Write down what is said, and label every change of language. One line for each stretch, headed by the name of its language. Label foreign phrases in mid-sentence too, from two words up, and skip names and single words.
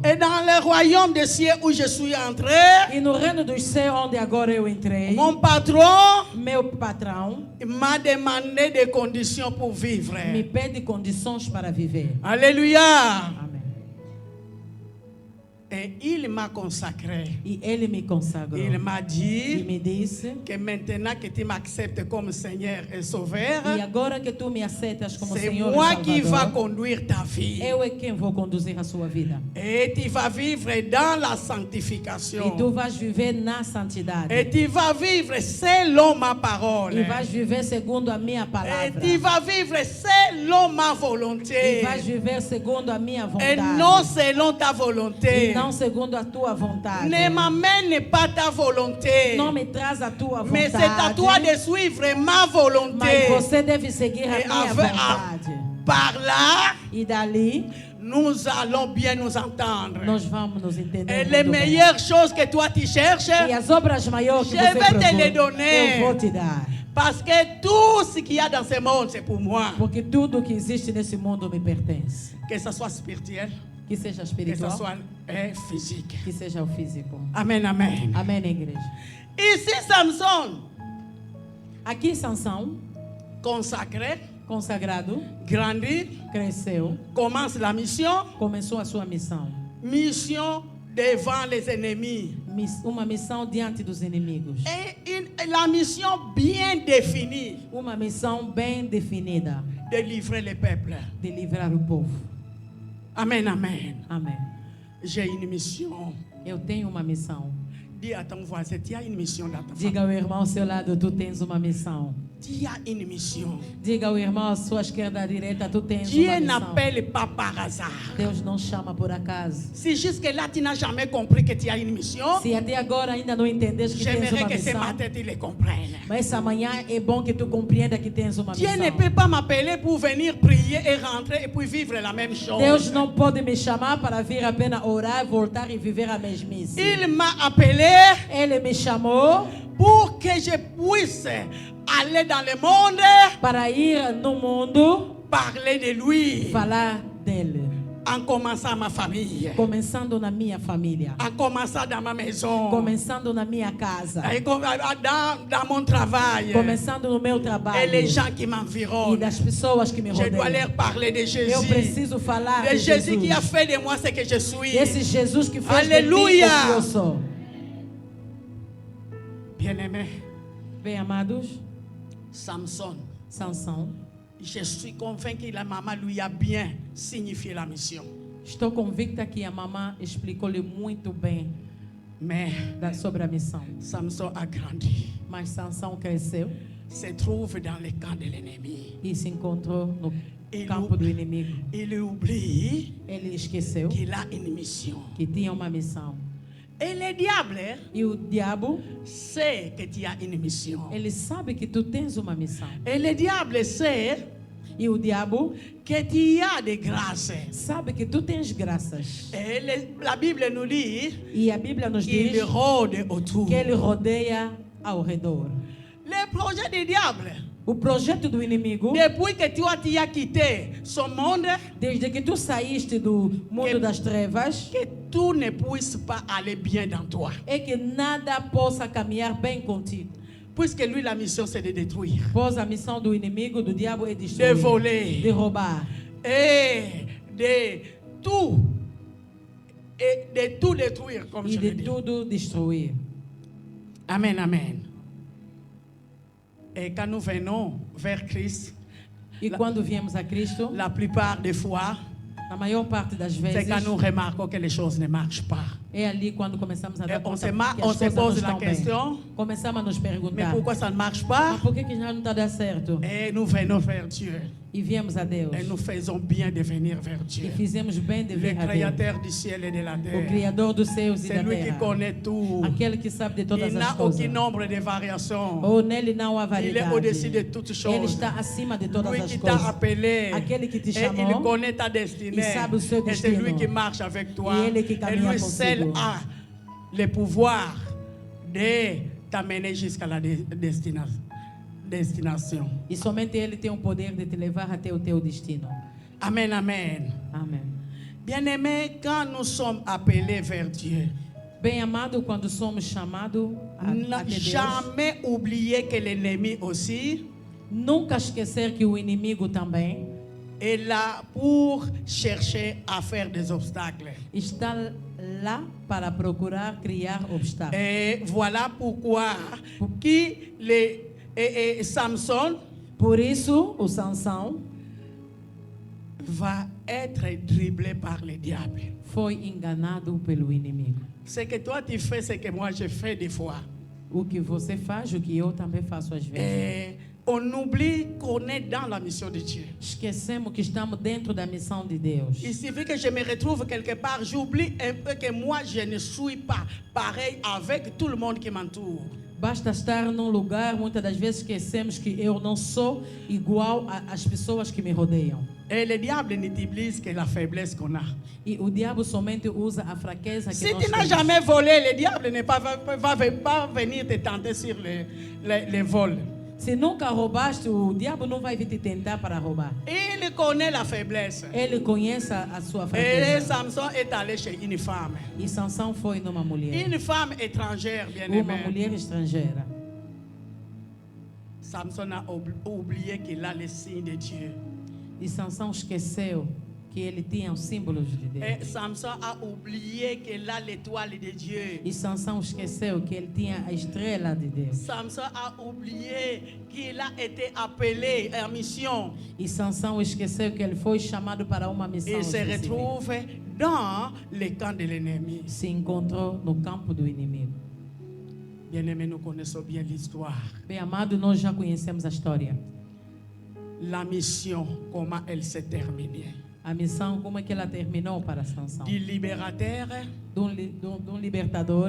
French: Et dans le royaume des cieux où je suis entré,
Portuguese: E no reino do céu onde agora eu entrei,
French: mon patron
Portuguese: meu patrão
French: m'a demandé des conditions pour vivre.
Portuguese: me pede condições para viver.
French: Alléluia.
Portuguese: Amém.
French: Et il m'a consacré.
Portuguese: E Ele me consagrou.
French: Il m'a
Portuguese: E
French: dit
Portuguese: me disse,
French: que maintenant que tu m'acceptes comme Seigneur et Sauveur,
Portuguese: e agora que tu me aceitas como
French: c'est
Portuguese: Senhor
French: moi
Portuguese: e
French: qui va
Portuguese: Salvador,
French: conduire ta vie.
Portuguese: eu é quem vou conduzir a sua vida.
French: Et tu vas vivre dans la
Portuguese: E tu
French: sanctification.
Portuguese: vais viver na santidade.
French: Et tu vas vivre selon ma parole.
Portuguese: E vais viver segundo a minha
French: Et
Portuguese: palavra.
French: tu vas vivre selon ma volonté.
Portuguese: E vais viver segundo a minha
French: Et
Portuguese: vontade.
French: non selon ta
Portuguese: E
French: volonté.
Portuguese: não segundo a tua vontade.
French: Ne m'amène pas ta volonté.
Portuguese: Não me traz a tua vontade.
French: Mais c'est à toi de suivre ma
Portuguese: Mas
French: volonté.
Portuguese: você deve seguir a
French: Et
Portuguese: minha vontade.
French: par là,
Portuguese: E dali,
French: nous allons bien nous entendre.
Portuguese: nós vamos nos entender
French: Et
Portuguese: muito
French: les
Portuguese: bem.
French: meilleures choses que toi tu cherches,
Portuguese: E as obras maiores que
French: Je
Portuguese: você
French: vais te les
Portuguese: procura,
French: donner.
Portuguese: eu vou te dar.
French: parce que tout ce qu'il y a dans ce monde, c'est pour moi.
Portuguese: Porque tudo que existe nesse mundo me pertence.
French: Que ce soit spirituel,
Portuguese: Que seja
French: que ce
Portuguese: espiritual,
French: soit physique.
Portuguese: que seja o físico.
French: Amen, amen.
Portuguese: Amém, igreja.
French: Ici, Samson,
Portuguese: Aqui Sansão,
French: consacré,
Portuguese: consagrado,
French: grandi,
Portuguese: cresceu,
French: commence la mission.
Portuguese: começou a sua missão.
French: Mission devant les ennemis.
Portuguese: Uma missão diante dos inimigos.
French: La mission bien définie
Portuguese: Uma missão bem definida
French: de livrer le peuple.
Portuguese: de livrar o povo.
French: Amen, amen.
Portuguese: Amém.
French: J'ai une mission.
Portuguese: Eu tenho uma missão.
French: Dis à ton voisin, tu as une mission dans ta famille.
Portuguese: Diga ao irmão ao seu lado, tu tens uma missão.
French: Tu as une mission.
Portuguese: Diga ao irmão à sua esquerda, à direita, tu tens
French: Dieu
Portuguese: uma missão.
French: n'appelle pas par hasard.
Portuguese: Deus não chama por acaso.
French: Si jusque-là tu n'as jamais compris que tu as une mission,
Portuguese: Se até agora ainda não entendes que tens
French: j'aimerais
Portuguese: uma
French: que ce
Portuguese: missão,
French: matin tu le comprennes.
Portuguese: mas essa manhã é bom que tu compreenda que tens uma
French: Dieu ne
Portuguese: missão.
French: peut pas m'appeler pour venir prier et rentrer et puis vivre la même chose.
Portuguese: Deus não pode me chamar para vir apenas orar, voltar e viver a mesmice.
French: Il m'a appelé
Portuguese: Ele me chamou
French: pour que je puisse aller dans le monde,
Portuguese: para ir no mundo
French: parler de lui,
Portuguese: falar dele.
French: en commençant ma famille,
Portuguese: Começando na minha família.
French: en commençant dans ma maison,
Portuguese: Começando na minha casa.
French: et dans mon travail,
Portuguese: Começando no meu trabalho.
French: et les gens qui
Portuguese: E
French: m'environnent.
Portuguese: das pessoas que me
French: Je dois
Portuguese: rodeiam.
French: leur parler de
Portuguese: Eu
French: Jésus.
Portuguese: preciso falar
French: De
Portuguese: de
French: Jésus
Portuguese: Jesus.
French: qui a fait de moi ce que je suis.
Portuguese: Esse Jesus que fez Aleluia. de mim o que eu sou.
French: Bien-aimé,
Portuguese: Bem, amados,
French: Samson,
Portuguese: Sansão,
French: je suis convaincu que la maman lui a bien signifié la mission.
Portuguese: estou convicta que a mamã explicou-lhe muito bem
French: Mais
Portuguese: sobre a missão.
French: Samson a grandi,
Portuguese: Mas Sansão cresceu
French: se trouve dans le camp de l'ennemi.
Portuguese: e se encontrou no
French: Il
Portuguese: campo do inimigo.
French: Il oublie
Portuguese: Ele esqueceu
French: qu'il a une mission.
Portuguese: que tinha uma missão.
French: Et le diable
Portuguese: E o diabo,
French: sait que tu as une mission.
Portuguese: ele sabe que tu tens uma missão.
French: Et le diable sait
Portuguese: E o diabo
French: que tu as des grâces.
Portuguese: sabe que tu tens graças.
French: Et la Bible nous dit
Portuguese: E a Bíblia nos
French: qu'il
Portuguese: diz
French: rôde autour.
Portuguese: que ele rodeia ao redor.
French: Le projet du diable,
Portuguese: O projeto do inimigo,
French: depuis que tu as quitté son monde,
Portuguese: desde que tu saíste do mundo das trevas,
French: que tout ne puisse pas aller bien dans toi.
Portuguese: é que nada possa caminhar bem contigo.
French: Puisque lui, la mission, c'est de détruire,
Portuguese: Pois a missão do inimigo, do diabo, é
French: de
Portuguese: destruir,
French: voler
Portuguese: de roubar
French: et de tout détruire, comme
Portuguese: e
French: je
Portuguese: de
French: le dis.
Portuguese: tudo destruir.
French: Amen, amen. Et quand nous venons vers Christ,
Portuguese: E quando viemos a Cristo,
French: la plupart des fois,
Portuguese: na maior parte das
French: c'est
Portuguese: vezes,
French: quand nous remarquons que les choses ne marchent pas.
Portuguese: é ali quando começamos a
French: Et
Portuguese: dar
French: on
Portuguese: conta
French: se,
Portuguese: que as
French: on se
Portuguese: coisas não
French: pose la
Portuguese: estão bem.
French: question,
Portuguese: Começamos a nos
French: mais
Portuguese: perguntar,
French: pourquoi ça ne marche
Portuguese: mas
French: pas?
Portuguese: por que já não está dando certo?
French: Et nous venons vers Dieu.
Portuguese: E viemos a Deus.
French: Et nous faisons bien de venir vers Dieu.
Portuguese: E fizemos bem de
French: Le
Portuguese: vir a Deus.
French: créateur du ciel et de la
Portuguese: O
French: terre.
Portuguese: Criador dos céus e
French: C'est
Portuguese: da
French: lui qui
Portuguese: terra.
French: connaît tout.
Portuguese: Aquele que sabe de todas
French: Il
Portuguese: as
French: n'a
Portuguese: coisas.
French: aucun nombre de variations.
Portuguese: Ou nele não há
French: Il est
Portuguese: variedade.
French: au-dessus de toutes
Portuguese: Ele
French: choses.
Portuguese: está acima de todas
French: Lui
Portuguese: as
French: qui t'a
Portuguese: coisas.
French: appelé.
Portuguese: Aquele que te
French: Et il
Portuguese: chamou.
French: connaît ta destinée.
Portuguese: Il sabe o seu
French: Et c'est lui
Portuguese: destino.
French: qui marche avec toi.
Portuguese: E ele que
French: Et
Portuguese: caminha
French: lui seul
Portuguese: consigo.
French: a le pouvoir de t'amener jusqu'à la destination.
Portuguese: E somente Ele tem o poder de te levar até o teu destino.
French: Amen, amen.
Portuguese: Amém.
French: Bien-aimés, quand nous sommes appelés vers Dieu,
Portuguese: Bem amado, quando somos chamados
French: n'a
Portuguese: até Deus,
French: jamais oublier que l'ennemi aussi
Portuguese: nunca esquecer que o inimigo também
French: est là pour chercher à faire des obstacles.
Portuguese: Está lá para procurar criar obstáculos.
French: Et voilà pourquoi Samson
Portuguese: Por isso, o Sansão
French: va être dribblé par le diable.
Portuguese: foi enganado pelo inimigo.
French: Ce que toi tu fais, c'est que moi je fais des fois.
Portuguese: O que você faz, o que eu também faço às vezes.
French: Et on oublie qu'on est dans la mission de Dieu.
Portuguese: Esquecemos que estamos dentro da missão de Deus.
French: Il suffit que je me retrouve quelque part, j'oublie un peu que moi je ne suis pas pareil avec tout le monde qui m'entoure.
Portuguese: Basta estar num lugar, muitas das vezes esquecemos que eu não sou igual às pessoas que me rodeiam.
French: Et le diable n'utilise que la faiblesse qu'on a.
Portuguese: E o diabo somente usa a fraqueza que
French: Si
Portuguese: nós
French: tu n'as
Portuguese: temos.
French: jamais volé, le diable ne va venir te tenter sur les vols.
Portuguese: Se nunca roubaste, o diabo não vai vir te tentar para roubar.
French: Il connaît la faiblesse.
Portuguese: Ele conhece a sua
French: Et
Portuguese: fraqueza.
French: Samson est allé chez une femme.
Portuguese: E Sansão foi numa mulher.
French: Une femme étrangère, bien
Portuguese: Uma
French: aimée.
Portuguese: mulher estrangeira.
French: Samson a oublié qu'il a le signe de Dieu.
Portuguese: E Sansão esqueceu que ele tinha os símbolos de
French: Et
Portuguese: Deus.
French: Samson a oublié qu'il a l'étoile de Dieu.
Portuguese: E Sansão esqueceu que ele tinha a estrela de Deus.
French: Samson a oublié qu'il a été appelé en mission.
Portuguese: E Sansão esqueceu que ele foi chamado para uma missão
French: Il se
Portuguese: específica.
French: retrouve dans le camp de l'ennemi.
Portuguese: Se encontrou no campo do inimigo.
French: Bien-aimés, nous connaissons bien l'histoire.
Portuguese: Bem amado, nós já conhecemos a história.
French: La mission, comment elle s'est terminée.
Portuguese: A missão, como é que ela terminou para Sansão?
French: Du libérateur
Portuguese: De um libertador